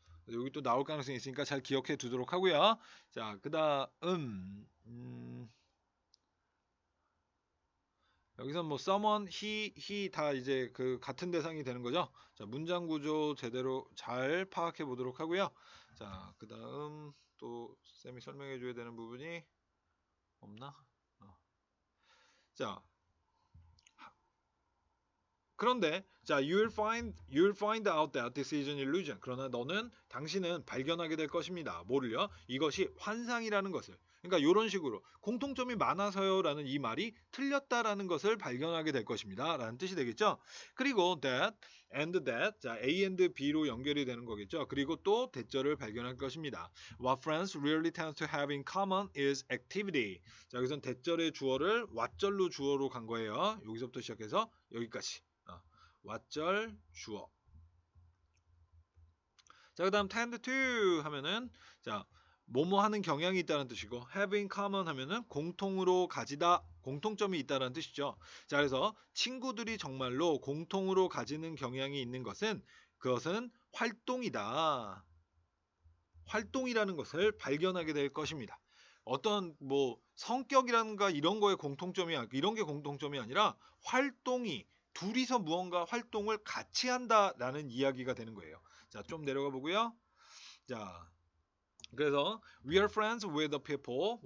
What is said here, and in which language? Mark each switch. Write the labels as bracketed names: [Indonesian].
[Korean] 여기 또 나올 가능성이 있으니까 잘 기억해 두도록 하고요. 자, 그다음 여기서 뭐 someone, he 다 이제 그 같은 대상이 되는 거죠. 자, 문장 구조 제대로 잘 파악해 보도록 하고요. 자, 그다음 또 쌤이 설명해 줘야 되는 부분이 없나? 자, 그런데 자, [English] you'll find out that this is an illusion. [Korean] 그러나 당신은 발견하게 될 것입니다. 뭐를요? 이것이 환상이라는 것을. 그러니까 이런 식으로 공통점이 많아서요라는 이 말이 틀렸다라는 것을 발견하게 될 것입니다. 라는 뜻이 되겠죠. 그리고 that and that 자, A and B로 연결이 되는 거겠죠. 그리고 또 대절을 발견할 것입니다. [English] What friends really tend to have in common is activity. [Korean] 자, 여기선 대절의 주어를 what절로 주어로 간 거예요. 여기서부터 시작해서 여기까지. what절 주어. 자, 그다음 tend to 하면은 자, 뭐뭐 하는 경향이 있다는 뜻이고 have in common 하면은 공통으로 가지다, 공통점이 있다는 뜻이죠. 자, 그래서 친구들이 정말로 공통으로 가지는 경향이 있는 것은 그것은 활동이다. 활동이라는 것을 발견하게 될 것입니다. 어떤 뭐 성격이라든가 이런 게 공통점이 아니라 활동이 둘이서 무언가 활동을 같이 한다라는 이야기가 되는 거예요. 자, 좀 내려가 보고요. [English] 자, 그래서 we are friends with the people.